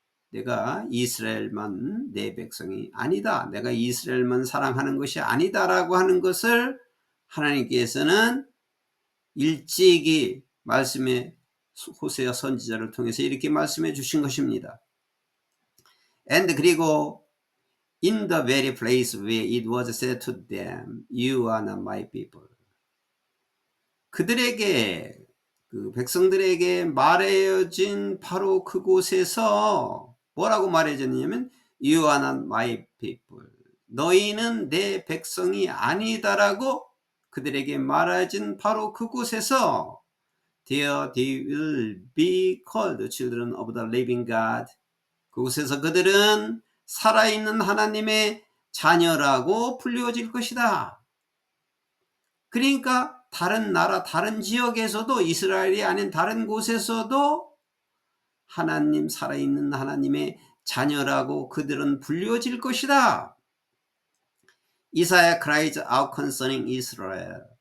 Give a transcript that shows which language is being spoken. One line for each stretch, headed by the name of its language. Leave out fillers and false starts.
Korean: 내가 이스라엘만 내 백성이 아니다. 내가 이스라엘만 사랑하는 것이 아니다라고 하는 것을 하나님께서는 일찍이 말씀에 호세아 선지자를 통해서 이렇게 말씀해 주신 것입니다.
English: And 그리고 in the very place where it was said to them, you are not my people.
Korean: 그들에게 그 백성들에게 말해진 바로 그곳에서 뭐라고 말해졌냐면
English: you are not my people.
Korean: 너희는 내 백성이 아니다라고 그들에게 말해진 바로 그곳에서
English: There they will be called children of the living God.
Korean: 그곳에서 그들은 살아있는 하나님의 자녀라고 불리워질 것이다. 그러니까 다른 나라, 다른 지역에서도 이스라엘이 아닌 다른 곳에서도 하나님, 살아있는 하나님의 자녀라고 그들은 불리워질 것이다.
English: 이사야 cries out concerning Israel.